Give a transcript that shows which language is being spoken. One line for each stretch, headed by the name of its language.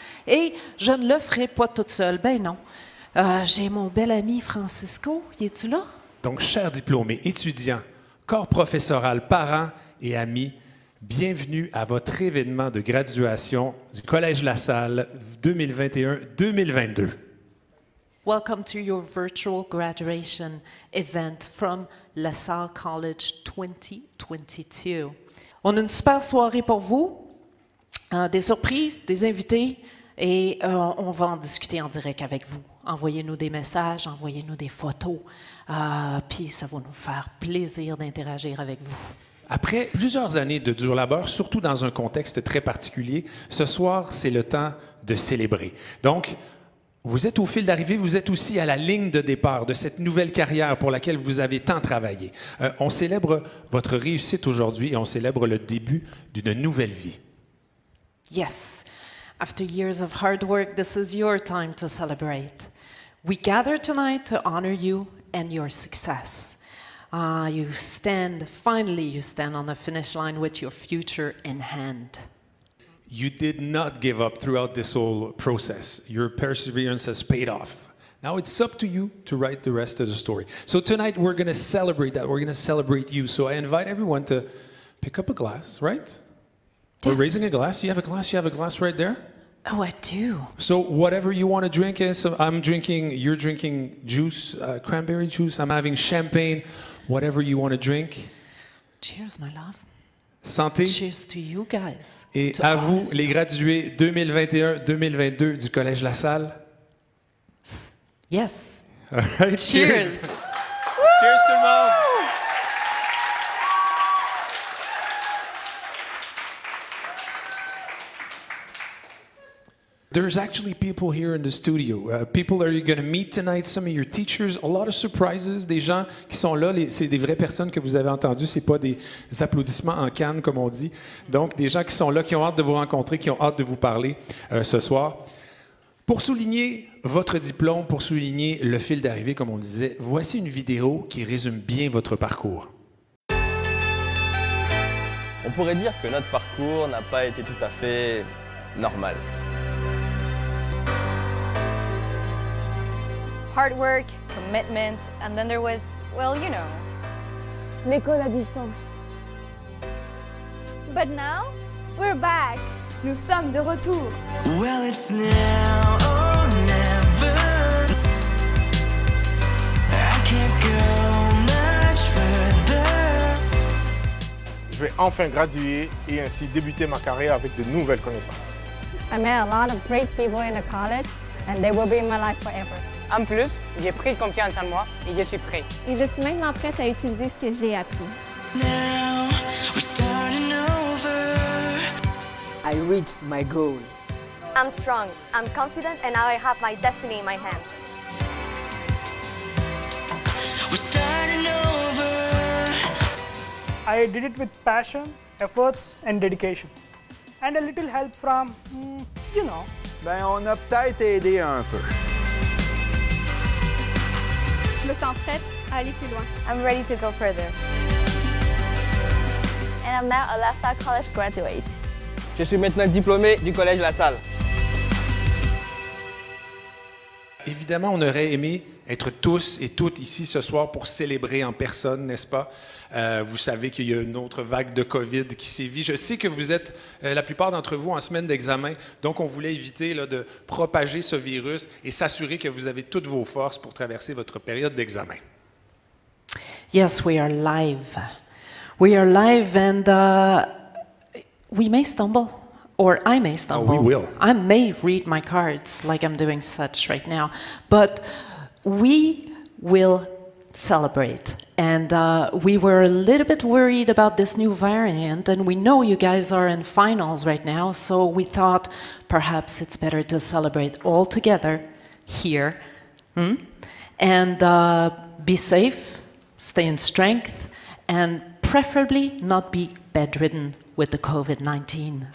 French: Et je ne le ferai pas toute seule. Ben non. J'ai mon bel ami Francisco. Y es-tu là? Donc, chers diplômés, étudiants, corps professoral, parents et amis, bienvenue à votre événement de graduation du Collège La Salle 2021-2022. Welcome to your virtual graduation event from LaSalle College 2022. On a une super soirée pour vous, des surprises, des invités, et on va en discuter en direct avec vous. Envoyez-nous des messages, envoyez-nous des photos, puis ça va nous faire plaisir d'interagir avec vous. Après plusieurs années de dur labeur, surtout dans un contexte très particulier, ce soir, c'est le temps de célébrer. Donc, vous êtes au fil d'arrivée, vous êtes aussi à la ligne de départ de cette nouvelle carrière pour laquelle vous avez tant travaillé. On célèbre votre réussite aujourd'hui et on célèbre le début d'une nouvelle vie.
English: Yes. After years of hard work, this is your time to celebrate. We gather tonight to honor you and your success. Finally you stand on the finish line with your future in hand. You did not give up throughout this whole process. Your perseverance has paid off. Now it's up to you to write the rest of the story. So tonight we're going to celebrate that. We're going to celebrate you. So I invite everyone to pick up a glass, right? Yes. We're raising a glass. You have a glass? You have a glass right there? Oh, I do. So whatever you want to drink is, you're drinking juice, cranberry juice. I'm having champagne. Whatever you want to drink. Cheers, my love.
French: Santé.
English: Cheers to you guys.
French: Et à vous, les gradués 2021-2022 du Collège La Salle.
English: Yes. All right, Cheers. Cheers
French: tout le monde.
English: There's actually people here in the studio. People that you're going to meet tonight, some of your teachers, a lot of surprises,
French: des gens qui sont là, c'est des vraies personnes que vous avez entendues, c'est pas des applaudissements en canne comme on dit. Donc des gens qui sont là, qui ont hâte de vous rencontrer, qui ont hâte de vous parler ce soir. Pour souligner votre diplôme, pour souligner le fil d'arrivée comme on le disait, voici une vidéo qui résume bien votre parcours. On pourrait dire que notre parcours n'a pas été tout à fait normal.
English: Hard work, commitment, and then there was, well, you know.
French: L'école à distance.
English: But now, we're back.
French: Nous sommes de retour.
English: Well, it's now or never. I can't go much further.
French: Je vais enfin graduer et ainsi débuter ma carrière avec de nouvelles connaissances.
English: I met a lot of great people in the college and they will be in my life forever.
French: En plus, j'ai pris confiance en moi et je suis prêt. Et je suis maintenant prête à utiliser ce que j'ai appris.
English: Now we're starting over. I reached my goal. I'm strong, I'm confident, and now I have my destiny in my hands. We're starting over. I did it with passion, efforts and dedication. And a little help from, you know.
French: Ben, on a peut-être aidé un peu. Je me sens prête à aller plus loin.
English: I'm ready to go further. And I'm now a La Salle College graduate.
French: Je suis maintenant diplômé du Collège La Salle. Évidemment, on aurait aimé être tous et toutes ici ce soir pour célébrer en personne, n'est-ce pas? Vous savez qu'il y a une autre vague de COVID qui sévit. Je sais que vous êtes, la plupart d'entre vous, en semaine d'examen, donc on voulait éviter là, de propager ce virus et s'assurer que vous avez toutes vos forces pour traverser votre période d'examen.
English: Yes, we are live. We are live and we may stumble, or I may stumble. we will. I may read my cards like I'm doing such right now, but we will celebrate. And we were a little bit worried about this new variant, and we know you guys are in finals right now, so we thought perhaps it's better to celebrate all together here, and be safe, stay in strength, and preferably not be bedridden with the COVID-19.